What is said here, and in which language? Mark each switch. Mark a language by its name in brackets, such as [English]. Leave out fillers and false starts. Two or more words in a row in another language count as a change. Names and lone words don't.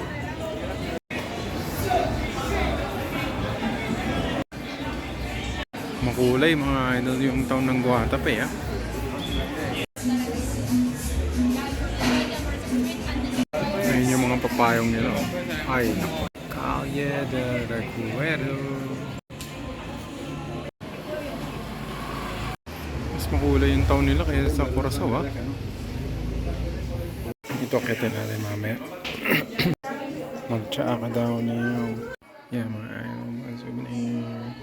[Filipino] Makulay mga idol yung town ng Guatape ah. Ayun yung mga papayong nila oh. Ay naku. Calle de Recuerdo. Makulay yung town nila kaya sa Curaçao ah. Ito kita natin mamaya. Magtsaa ka daw niyo. Yan mga souvenirs.